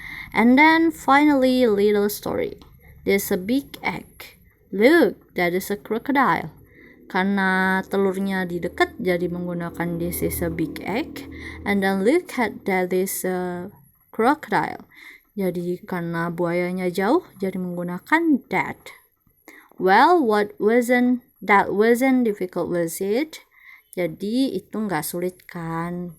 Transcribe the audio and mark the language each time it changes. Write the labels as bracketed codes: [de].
[en] And then finally little story. There's a big egg. Look, that is a crocodile. [id] Karena telurnya di dekat jadi menggunakan [en] this is a big egg. And then look at that is a crocodile. [id] Jadi karena buayanya jauh jadi menggunakan that. [en] Well, that wasn't difficult, was it? [id] Jadi itu nggak sulit kan?